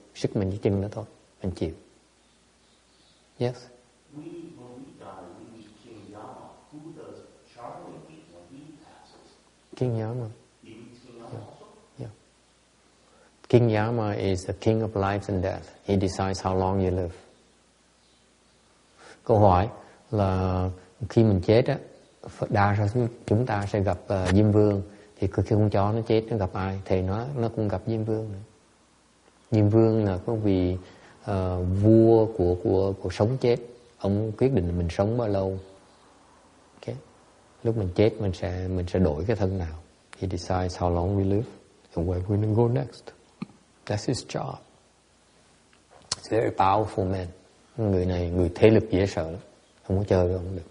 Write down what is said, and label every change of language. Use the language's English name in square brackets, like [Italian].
[Vietnamese] Sức mình chỉ chừng đó thôi, mình chịu. [English] Yes. When we die, we meet King Yama. Who does Charlie meet when he passes? King Yama. He meets King Yama also? Yeah. King Yama is the king of life and death. He decides how long you live. [Vietnamese] Câu hỏi là khi mình chết á, đa số chúng ta sẽ gặp Diêm Vương. Thì khi con chó nó chết nó gặp ai? Thì nó cũng gặp Diêm Vương nữa. Diêm Vương là có vị vua của sống chết. Ông quyết định mình sống bao lâu. Okay. Lúc mình chết mình sẽ đổi cái thân nào. [English] He decides how long we live and where we're going to go next. That's his job. It's a very powerful man. [Vietnamese] Người này người thế lực dễ sợ lắm. Không có chơi với ông được.